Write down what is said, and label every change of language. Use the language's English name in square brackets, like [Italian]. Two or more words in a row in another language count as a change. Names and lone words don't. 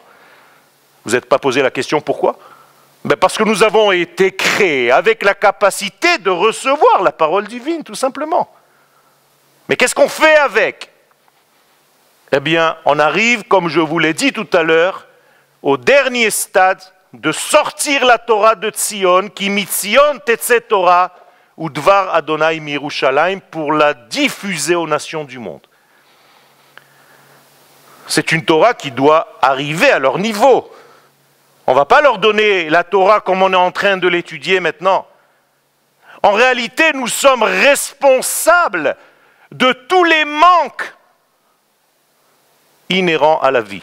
[French] Vous n'êtes pas posé la question pourquoi ? Ben parce que nous avons été créés avec la capacité de recevoir la parole divine, tout simplement. Mais qu'est-ce qu'on fait avec ? Eh bien, on arrive, comme je vous l'ai dit tout à l'heure, au dernier stade de sortir la Torah de Tzion, qui [Hebrew] mitzion tetze Torah, [French] ou [Hebrew] dvar Adonai miYerushalayim, [French] pour la diffuser aux nations du monde. C'est une Torah qui doit arriver à leur niveau. On ne va pas leur donner la Torah comme on est en train de l'étudier maintenant. En réalité, nous sommes responsables de tous les manques inhérents à la vie.